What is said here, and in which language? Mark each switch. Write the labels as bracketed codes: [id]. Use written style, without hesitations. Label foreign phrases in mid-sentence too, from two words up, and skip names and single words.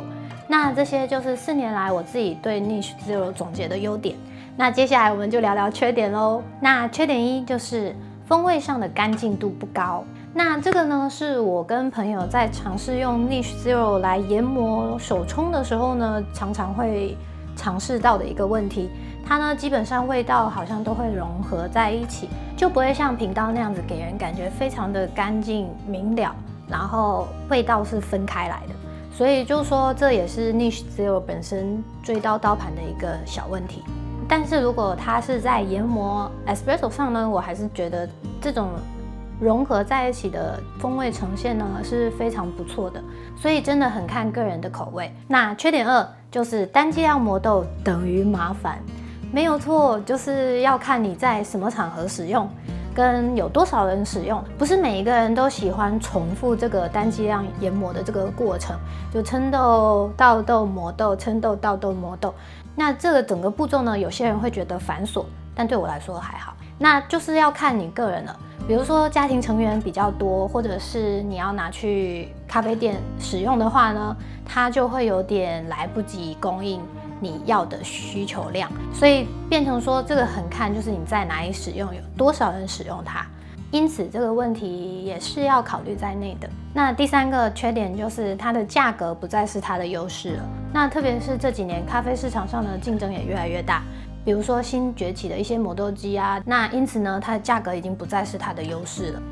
[zh] 那這些就是4年來我自己對 Niche Zero 總結的優點。那接下來我們就聊聊缺點咯。那缺點1就是風味上的乾淨度不高。那這個呢，是我跟朋友在嘗試用 Niche Zero 來研磨手沖的時候呢，常常會嘗試到的一個問題。它呢，基本上味道好像都會融合在一起，就不會像品道那樣子給人感覺非常的乾淨明了，然後味道是分開來的。所以就說這也是 Niche Zero 本身追刀刀盤的一個小問題。但是如果它是在研磨 Espresso 上呢，我還是覺得這種融合在一起的風味呈現呢是非常不錯的，所以真的很看個人的口味。那缺點2就是單劑量磨豆等於麻煩。沒有錯，就是要看你在什麼場合使用，跟有多少人使用。不是每一個人都喜歡重複這個單劑量研磨的這個過程，就稱豆、倒豆、磨豆、稱豆、倒豆、磨豆。那這個整個步驟呢，有些人會覺得繁瑣，但對我來說還好。那就是要看你個人了。比如說家庭成員比較多，或者是你要拿去咖啡店使用的話呢，它就會有點來不及供應你要的需求量，所以變成說這個很看就是你在哪裡使用，有多少人使用它，因此這個問題也是要考慮在內的。那第3個缺點就是它的價格不再是它的優勢了。那特別是這幾年咖啡市場上的競爭也越來越大，比如說新崛起的一些磨豆機啊，那因此呢，它的價格已經不再是它的優勢了。